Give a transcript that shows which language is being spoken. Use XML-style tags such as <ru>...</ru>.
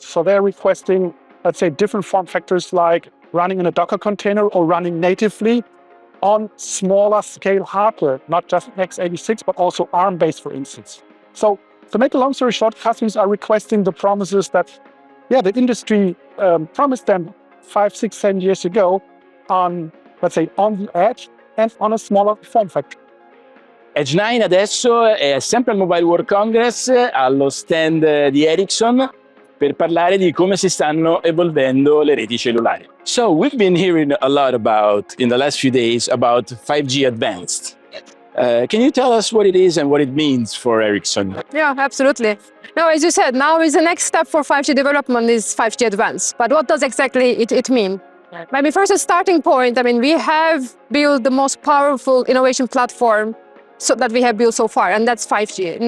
<en>So they're requesting, different form factors, like running in a Docker container or running natively on smaller scale hardware, not just x86, but also ARM-based, for instance. So to make a long story short, customers are requesting the promises that, the industry promised them 5, 6, 7 years ago on, on the edge, and on a smaller form factor.</en> <it>Edge 9 adesso è sempre al Mobile World Congress, allo stand di Ericsson, per parlare di come si stanno evolvendo le reti cellulari.</it> <en>So we've been hearing a lot about, in the last few days, about 5G Advanced. Can you tell us what it is and what it means for Ericsson? Yeah, absolutely. Now, as you said, now is the next step for 5G development is 5G Advanced. But what does exactly it mean? Maybe first a starting point, we have built the most powerful innovation platform that we have built so far, and that's 5G.</en>